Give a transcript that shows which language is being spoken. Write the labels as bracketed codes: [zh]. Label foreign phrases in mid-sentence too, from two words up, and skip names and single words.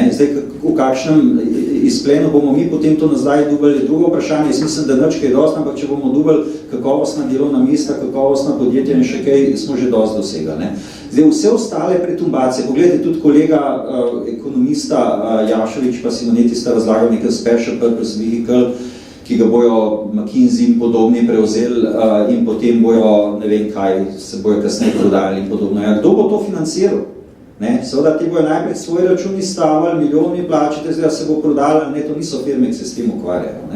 [sl] Zdaj, v kakšnem izplenu bomo mi potem to nazaj dobili, drugo vprašanje, jaz mislim, da nič kaj dost, ampak če bomo dobili kakovostna delovna mesta, kakovostna podjetja in še kaj, smo že dost dosega. Ne? Zdaj, vse ostale pretumbacije, pogledajte, tudi kolega ekonomista Jaševič pa Simoneti sta razlagal nekaj [en] special purpose vehicle, [sl] ki ga bojo McKinsey in podobni prevzeli in potem bojo, ne vem kaj, se bojo kasneje prodajali in podobno. Ja, kdo bo to financiral? Ne? Seveda ti bojo najprej svoj račun izstavili, milijoni plačite, zdaj se bo prodala, ne, to niso firme, ki se s tem ukvarjajo. Ne?